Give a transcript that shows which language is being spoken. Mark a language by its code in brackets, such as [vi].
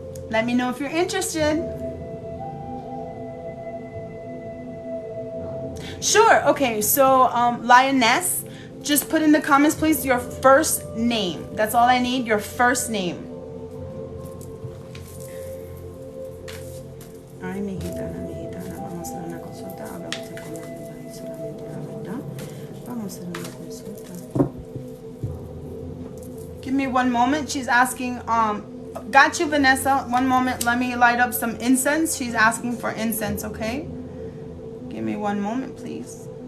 [en] Let me know if you're interested. Sure. Okay, so Lioness, just put in the comments, please, your first name. That's all I need, your first name. [es] Ay, mi gitana, vamos a hacer una consulta. Habla usted con la y solamente la verdad. Vamos a hacer una consulta. [en] Give me one moment. She's asking, got you, Vanessa. One moment. Let me light up some incense. She's asking for incense, okay? Give me one moment, please.